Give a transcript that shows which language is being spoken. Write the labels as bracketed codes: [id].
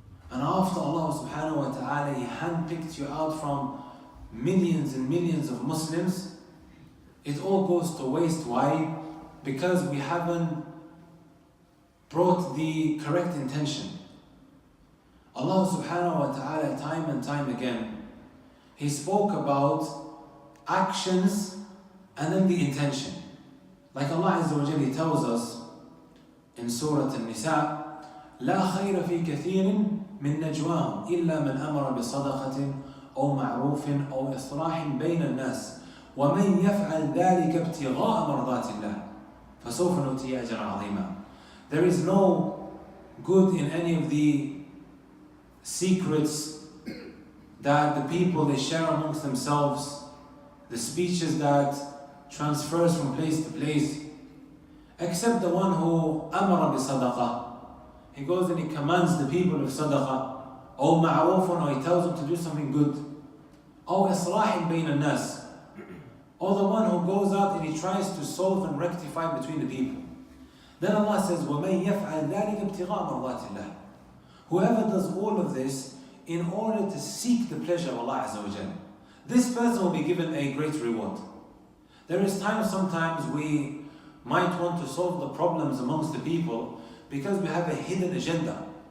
[en] And after Allah subhanahu wa ta'ala, He handpicked you out from millions and millions of Muslims, it all goes to waste. Why? Because we haven't brought the correct intention. Allah subhanahu wa ta'ala, time and time again, He spoke about actions and then the intention. Like Allah Azza wa Jalla, He tells us in Surah An-Nisa, [ar] لا خير في كثير من نجواهم إلا من أمر بصدقة أو معروف أو إصلاح بين الناس ومن يفعل ذلك ابتغاء مرضات الله فسوف نؤتيه أجرا عظيما. [en] There is no good in any of the secrets that the people they share amongst themselves, the speeches that transfers from place to place, except the one who [ar] أمر بصدقة. [en] He goes and he commands the people of sadaqah, or ma'ruf, or he tells them to do something good, or [ar] إصلاح بين الناس, [en] or the one who goes out and he tries to solve and rectify between the people. Then Allah says, [ar] وَمَنْ يَفْعَلْ ذَلِكَ ابْتِغَاءَ مَرْضَاتِ اللَّهِ. [en] Whoever does all of this in order to seek the pleasure of Allah Azza wa Jalla, this person will be given a great reward. There is sometimes we might want to solve the problems amongst the people because we have a hidden agenda.